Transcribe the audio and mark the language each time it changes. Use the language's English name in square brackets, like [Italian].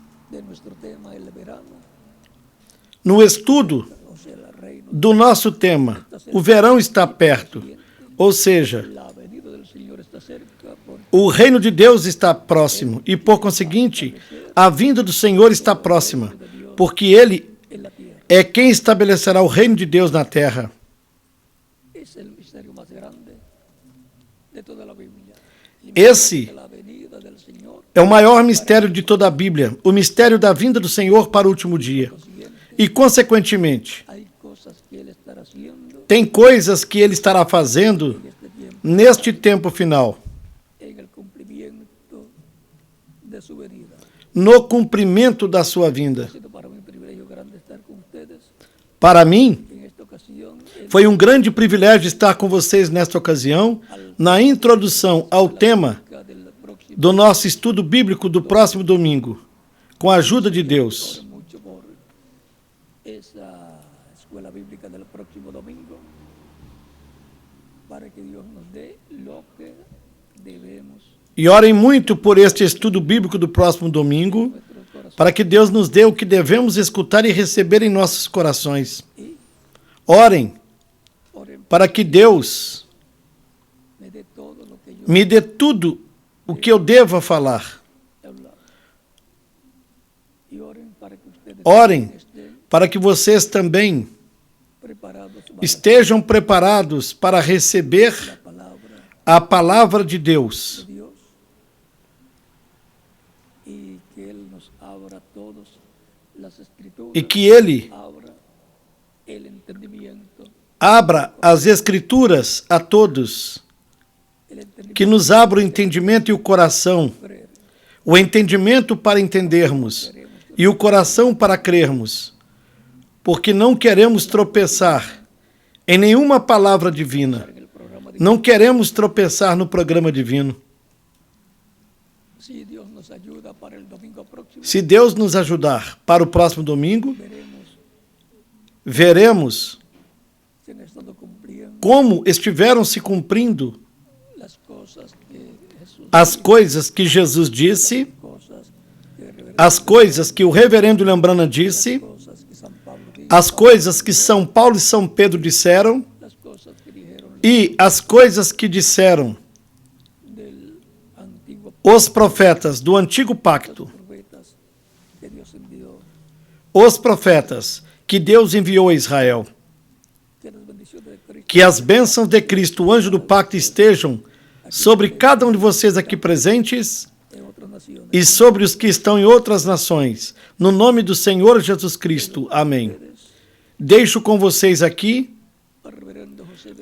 [Spanish] de nuestro tema, el verano, [Portuguese] no estudo [Spanish] o sea, el reino, [Portuguese] do nosso tema. O verão está perto, ou seja, [Spanish] la venida del Señor está cerca, porque [Portuguese] o reino de Deus está próximo e, por conseguinte, a vinda do Senhor está próxima, porque Ele [Spanish] en la tierra [Portuguese] é quem estabelecerá o reino de Deus na terra. [Spanish] es el misterio más grande de toda la Biblia. El [Portuguese] Esse [Spanish] misterio de la venida del Señor, [Portuguese] é o maior mistério de toda a Bíblia, o mistério da vinda do Senhor para o último dia. E, consequentemente, [Spanish] hay cosas que Él estará haciendo [Portuguese] tem coisas que Ele estará fazendo [Spanish] en este tiempo, [Portuguese] neste tempo final, [Spanish] en el cumplimiento de su venida. [Portuguese] no cumprimento da sua vinda. [Spanish] Ha sido para mí un privilegio grande estar con ustedes [Portuguese] Para mim, [Spanish] en esta ocasión. [Portuguese] foi um grande privilégio estar com vocês nesta ocasião, na introdução ao tema [Spanish] Del próximo, [Portuguese] do nosso estudo bíblico do próximo domingo, com a ajuda de Deus. [Spanish] ore mucho por esa escuela bíblica del próximo domingo, para que Dios nos dé lo que debemos [Portuguese] E orem muito por este estudo bíblico do próximo domingo, [Spanish] en nuestros corazones. [Portuguese] para que Deus nos dê o que devemos escutar e receber em nossos corações. [Spanish] Y [Portuguese] Orem [Spanish] oren, [Portuguese] para que Deus [Spanish] me dé todo lo que yo [Portuguese] me dê tudo o que eu deva falar. [Spanish] he hablado. Y oren para que ustedes [Portuguese] Orem [Spanish] estén [Portuguese] para que vocês também [Spanish] preparados para [Portuguese] estejam preparados para receber [Spanish] la palabra [Portuguese] a palavra de Deus. [Spanish] de Dios, y que Él nos abra a todos las escrituras, [Portuguese] E que Ele [Spanish] abra el entendimiento, [Portuguese] abra as Escrituras a todos, [Spanish] el entendimiento [Portuguese] que nos abra o entendimento e o coração, [Spanish] para creer. [Portuguese] o entendimento para entendermos e o coração para crermos, porque não queremos tropeçar em nenhuma palavra divina, [Spanish] En el programa de [Portuguese] não queremos tropeçar no programa divino. [Spanish] si Dios nos ayuda para el domingo próximo, [Portuguese] Se Deus nos ajudar para o próximo domingo, [Spanish] veremos [Portuguese] veremos [Spanish] si han estado cumpliendo [Portuguese] como estiveram se cumprindo [Spanish] las cosas que Jesús [Portuguese] as coisas que Jesus disse, [Spanish] cosas que reverencia, [Portuguese] as coisas que o reverendo Lembrana disse, [Spanish] cosas que San Pablo dijo, [Portuguese] as coisas que São Paulo e São Pedro disseram [Spanish] las cosas que dijeron [Portuguese] e as coisas que disseram [Spanish] del antiguo [Portuguese] os profetas do Antigo Pacto, [Spanish] profetas que Dios envió, [Portuguese] os profetas que Deus enviou a Israel. [Spanish] que las bendiciones de Cristo [Portuguese] Que as bênçãos de Cristo, o anjo do pacto, estejam sobre cada um de vocês aqui presentes [Spanish] en otras naciones. [Portuguese] e sobre os que estão em outras nações. No nome do Senhor Jesus Cristo. Amém. Deixo com vocês aqui [Spanish] Al reverendo José de